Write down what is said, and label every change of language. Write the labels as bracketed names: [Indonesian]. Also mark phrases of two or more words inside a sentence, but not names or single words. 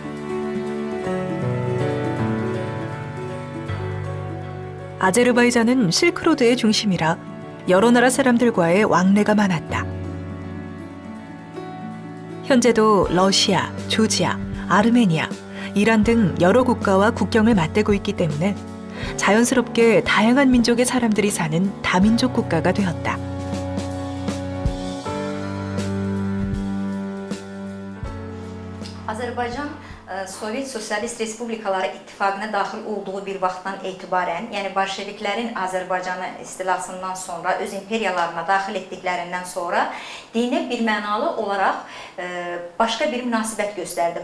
[Korean] 아제르바이잔은 실크로드의 중심이라 여러 나라 사람들과의 왕래가 많았다. 현재도 러시아, 조지아, 아르메니아, 이란 등 여러 국가와 국경을 맞대고 있기 때문에 자연스럽게 다양한 민족의 사람들이 사는 다민족 국가가 되었다. [Azerbaijani] Azərbaycan Sovet Sosialist Respublikaları İttifaqına daxil olduğu bir vaxtdan etibarən, yəni bolşeviklərin Azərbaycanı istilasından sonra, öz imperiyalarına daxil etdiklərindən sonra dinə birmənalı olaraq başqa bir münasibət göstərdi.